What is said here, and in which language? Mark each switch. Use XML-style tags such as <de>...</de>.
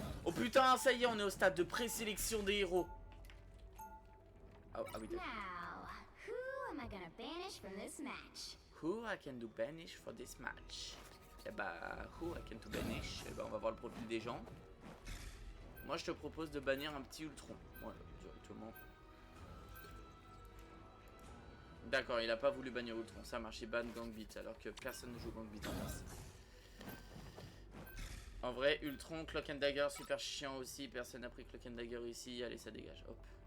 <fr>Oh putain, ça y est, on est au stade de présélection des héros. Ah oui, d'accord.</fr> <en>Now, who am I gonna banish from this match? Who I can do banish for this match?</en> <fr>Eh bah,</fr> <en>who I can do banish?</en> <fr>Eh bah, on va voir le profil des gens. Moi, je te propose de bannir un petit Ultron. Voilà, directement. D'accord, il a pas voulu bannir Ultron. Ça marche, il ban Gambit, alors que personne ne joue Gambit en face. En vrai, Ultron, Cloak and Dagger, super chiant aussi. Personne n'a pris Cloak and Dagger ici. Allez, ça dégage. Hop.</fr>